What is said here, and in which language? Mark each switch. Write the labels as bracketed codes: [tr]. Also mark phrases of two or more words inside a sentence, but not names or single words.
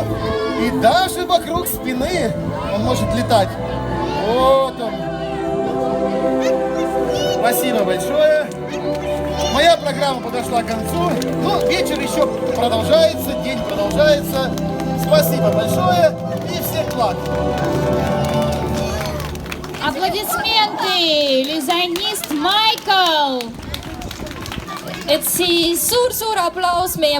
[ru] И даже вокруг спины он может летать. Вот он. Спасибо большое. Моя программа подошла к концу. Ну, вечер еще продолжается, день продолжается. Спасибо большое и всех благ. [et] Aplaudismenti, illusionist Michael. Et siis suur-suur aplaus meie